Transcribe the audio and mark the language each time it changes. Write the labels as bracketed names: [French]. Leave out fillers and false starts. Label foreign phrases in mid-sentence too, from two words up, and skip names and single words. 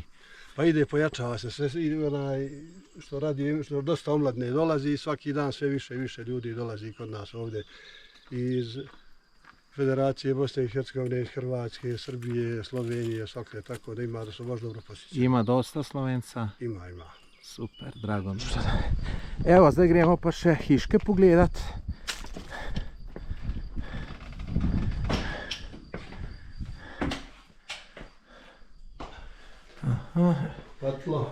[Bosnian] Pa ide, pojačava se sve, što radi, što dosta omladne dolazi i svaki dan sve više i više ljudi dolazi kod nas ovdje iz Federacije Bosne i Hercegovine, Hrvatske, Srbije, Slovenije, svakle, tako da ima, da su baš dobro posjećeni. Ima dosta Slovenca? Ima. Super, drago mi. [Slovenian] Evo, zdaj gremo pa še hiške pogledat. Patlo.